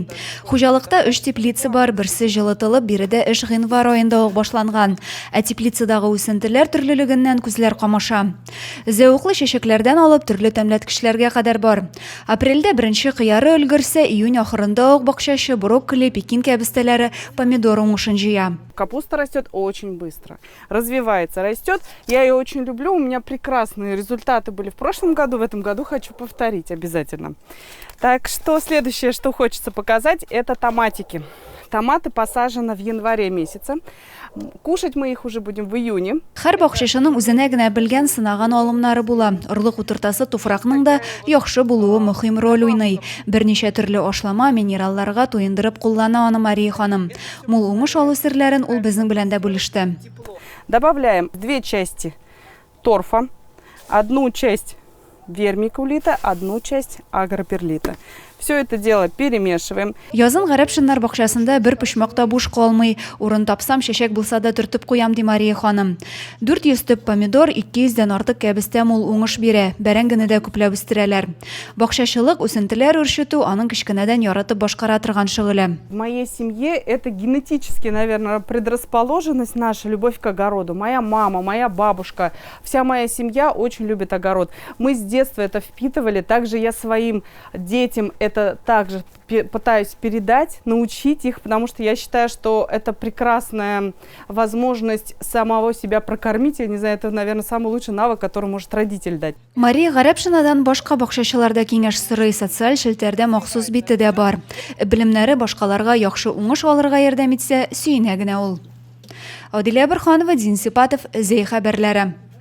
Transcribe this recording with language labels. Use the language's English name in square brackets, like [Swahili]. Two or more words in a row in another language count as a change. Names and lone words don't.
[Tatar] Хуҗалыкта 3 теплица бар, берсе җылытылып, биредә эш гыйнвар аенда ук башланган. Ә теплицадагы үсентеләр төрлелегеннән күзләр камаша. Зәвыклы чәчәкләрдән алып төрле тәмләткечләргә кадәр бар. Апрельдә беренче кыяры өлгерсә, июнь ахырында ук бакчачы брокколи, пекин кәбестәләре, помидор уңышын җыя. [Russian] Капуста растет очень быстро, развивается, растет. Я ее очень люблю, у меня прекрасные результаты были в прошлом году, в этом году хочу повторить обязательно. Так что следующее, что хочется показать, это томатики. Томаты посажены в январе месяце. Кушать мы их уже будем в июне. [Tatar] Һәр бакчачының үзенә генә белгән сынаган алымнары була. Орлык утыртасы туфракның да яхшы булуы мөһим роль уйный. Берничә төрле ашлама, минералларга туендырып куллана аны Мария ханым. Мул уңыш алу серләрен ул безнең белән дә бүлеште. [Russian] Добавляем 2 части торфа, 1 часть вермикулита, 1 часть агроперлита. Все это дело перемешиваем. [Tatar] Язын Гарәпшиннар бакчасында бер почмакта буш калмый. Урын тапсам, чәчәк булса да төртеп куям, ди Мария ханым. 400 төп помидор, 200дән артык кәбестә мул уңыш бирә. Бәрәңгене дә күпләп үстерәләр. Бакчачылык, үсентеләр үрчетү аның кечкенәдән яратып башкара торган шөгыле. [Russian] В моей семье это генетически, наверное, предрасположенность наша, любовь к огороду. Моя мама, моя бабушка, вся моя семья очень любит огород. Мы с детства это впитывали. Также я своим детям это также пытаюсь передать, научить их, потому что я считаю, что это прекрасная возможность самого себя прокормить. Я не знаю, это, наверное, самый лучший навык, который может родитель дать. [Tatar] Мария Гарәпшинадан башка бакчачыларда киңәш сорый, социаль челтәрдә махсус бите дә бар. Белемнәре башкаларга яхшы уңыш алырга ярдәм итсә, сөенә генә ул. Адилә Бирханова, Дин Сипатов, Зей хәбәрләре.